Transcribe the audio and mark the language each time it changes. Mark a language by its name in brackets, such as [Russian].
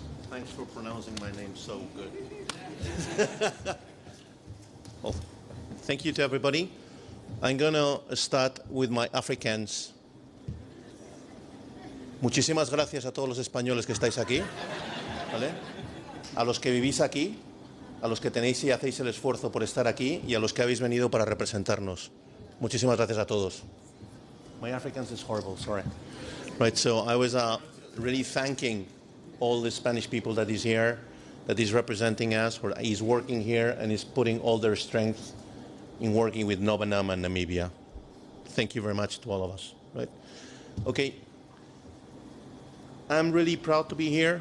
[English] Thanks for pronouncing my name so good. Well, thank you to everybody. I'm going to start with my Afrikaans. [Spanish] Muchísimas gracias a todos los españoles que estáis aquí, ¿vale? A los que vivís aquí, a los que tenéis y hacéis el esfuerzo por estar aquí y a los que habéis venido para representarnos. Muchísimas gracias a todos. [English] My Afrikaans is horrible, sorry. Right, so I was really thanking all the Spanish people that is here, that is representing us, or is working here and is putting all their strength in working with Novenam and Namibia. Thank you very much to all of us. Right? Okay. I'm really proud to be here.